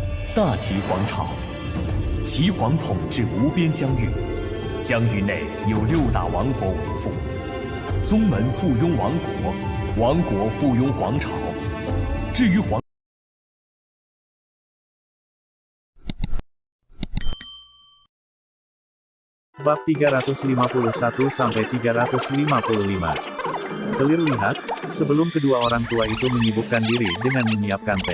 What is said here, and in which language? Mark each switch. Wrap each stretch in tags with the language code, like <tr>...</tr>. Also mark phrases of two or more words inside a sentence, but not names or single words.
<zh>大齐皇朝，齐皇统治无边疆域，疆域内有6大王国为父，宗门附庸王国，王国附庸皇朝。至于皇</zh> <id>Bab 351-355. Selir lihat, sebelum kedua orang tua itu menyibukkan diri dengan menyiapkan teh.</id>